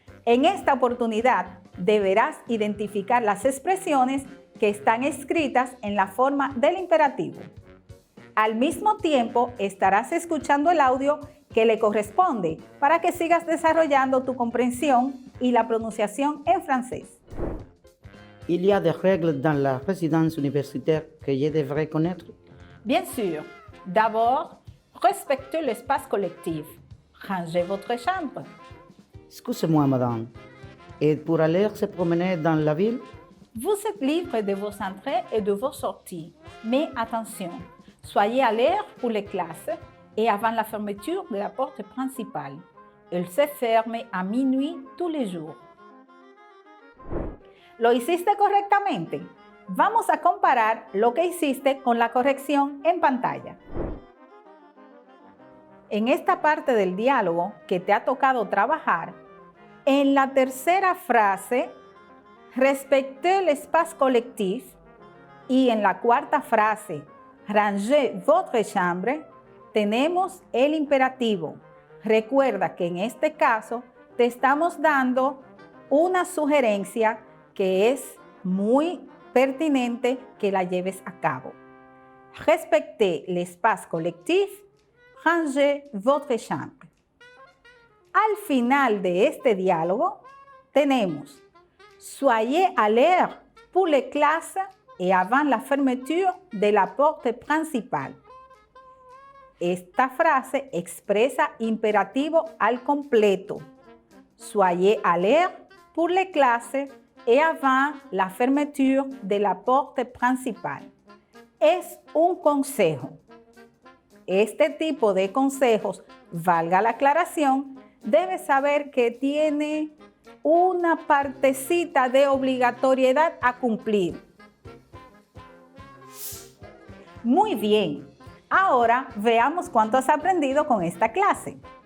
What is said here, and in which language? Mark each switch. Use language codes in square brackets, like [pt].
[es] En esta oportunidad deberás identificar las expresiones que están escritas en la forma del imperativo. Al mismo tiempo estarás escuchando el audio que le corresponde para que sigas desarrollando tu comprensión y la pronunciación en francés. [fr] Il y a des règles dans la résidence universitaire que je devrais connaître? Bien sûr. D'abord, respectez l'espace collectif. Rangez votre chambre. Excusez-moi, madame. Et pour aller se promener dans la ville? Vous êtes libre de vos entrées et de vos sorties. Mais attention, soyez à l'heure pour les classes et avant la fermeture de la porte principale. Elle se ferme à minuit tous les jours. [es] ¿Lo hiciste correctamente? Vamos a comparar lo que hiciste con la corrección en pantalla. En esta parte del diálogo que te ha tocado trabajar, en la tercera frase, [fr] respectez l'espace collectif, [es] y en la cuarta frase, [fr] rangez votre chambre, [es] tenemos el imperativo. Recuerda que en este caso te estamos dando una sugerencia que es muy pertinente que la lleves a cabo. [fr] Respectez l'espace collectif, rangez votre chambre. [es] Al final de este diálogo tenemos [fr] soyez à l'heure pour les classes et avant la fermeture de la porte principale. [es] Esta frase expresa imperativo al completo. [fr] Soyez à l'heure pour les classes et avant la fermeture de la porte principale. [es] Es un consejo. Este tipo de consejos, valga la aclaración, debes saber que tiene una partecita de obligatoriedad a cumplir. Muy bien, ahora veamos cuánto has aprendido con esta clase.